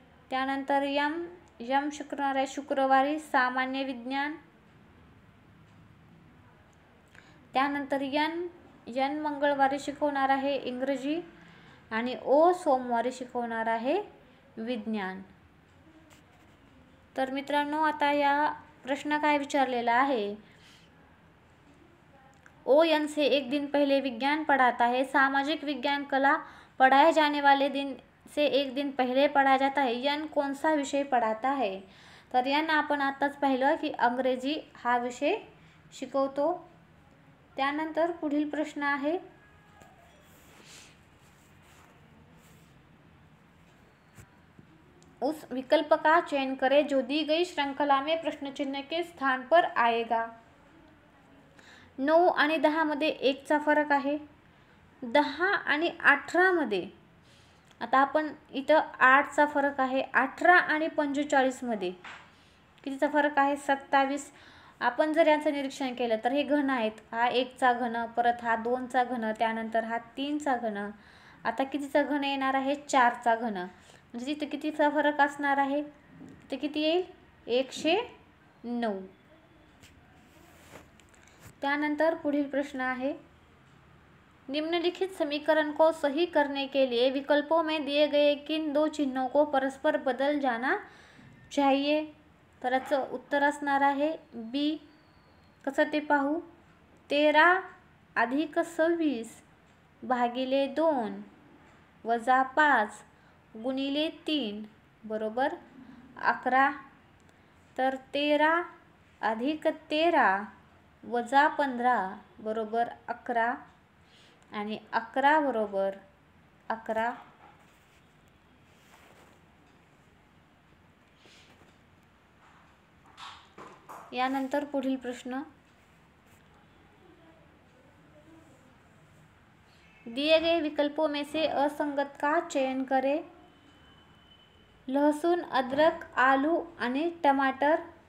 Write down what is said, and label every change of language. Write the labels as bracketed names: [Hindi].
[Marathi] त्यानंतर यम शिकवणार आहे शुक्रवारी, सामान्य विज्ञान. त्यानंतर एन मंगळवारी शिकवणार आहे, इंग्रजी. आणि ओ सोमवारी शिकवणार आहे, विज्ञान. तर मित्रांनो, आता या प्रश्न काय विचारलेला आहे, [Hindi] ओ एन से एक दिन पहले विज्ञान पढ़ाता है, सामाजिक विज्ञान कला पढ़ाए जाने वाले दिन से एक दिन पहले पढ़ाया जाता है. एन कौन सा विषय पढ़ाता है, [Marathi] तर एन आपण आताच पाहिलं की अंग्रेजी हा विषय शिकवतो. त्यानंतर पुढील प्रश्न आहे, [Hindi] उस विकल्प का चयन करें जो दी गई श्रृंखला में प्रश्न चिन्ह के स्थान पर आएगा। [Marathi] 9 आणि 10 मध्ये 1 चा फरक आहे। 10 आणि 18 मध्ये आता आपण इथं 8 चा फरक आहे। 18 आणि 45 मध्ये कितीचा फरक आहे? 27। आपण जर याचं निरीक्षण केलं तर हे घन आहेत। हा 1 चा घन, परत हा 2 चा घन, त्यानंतर हा 3 चा घन, आता कितीचा घन येणार आहे? 4 चा घन। म्हणजे तिथे कितीचा फरक असणार आहे? ते किती येईल? 109। त्यानंतर पुढील प्रश्न आहे, [Hindi] निम्नलिखित समीकरण को सही करने के लिए विकल्पों में दिए गए किन दो चिन्हों को परस्पर बदल जाना चाहिए? [Marathi] तर याचं उत्तर असणार आहे बी। कसं ते पाहू? 13 अधिक 26 भागिले 2 वजा 5 गुणिले 3 बरोबर 11। तर 13 अधिक 13 वजा 15 बरोबर 11 आणि 11 बरोबर 11। यानंतर पुढील प्रश्न, [Hindi] दिए गए विकल्पों में से असंगत का चयन करें। [Marathi] लहसुन, अद्रक, आलू आणि टमाटर।